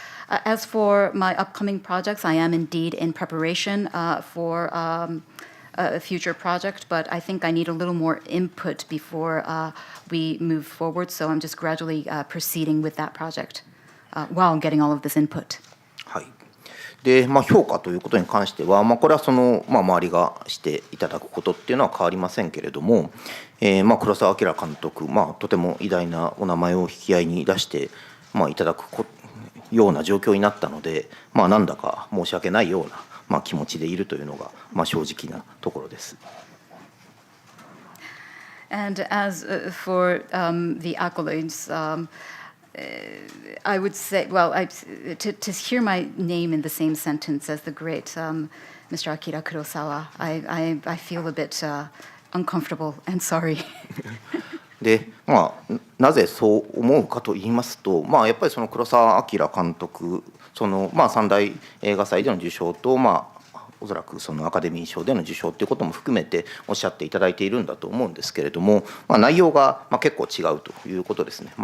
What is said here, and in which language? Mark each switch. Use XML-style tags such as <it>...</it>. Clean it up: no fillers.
<en>As for my upcoming projects, I am indeed in preparation for a future project, but I think I need a little more input before we move forward. So I'm just gradually proceeding with that project while getting all of this input.</en> <ja>はい。で、評価ということに関しては、これは周りがしていただくことっていうのは変わりませんけれども、黒澤明監督、とても偉大なお名前を引き合いに出して、いただくような状況になったので、なんだか申し訳ないような気持ちでいるというのが正直なところです。</ja> <en>And as for the accolades, I would say, well, to hear my name in the same sentence as the great Mr. Akira Kurosawa, I feel a bit uncomfortable and sorry.</en> <ja>でなぜそう思うかと言いますと、やっぱりその黒澤明監督、三大映画祭での受賞と、おそらくそのアカデミー賞での受賞ということも含めておっしゃっていただいているんだと思うんですけれども、内容が結構違うということですね。</ja>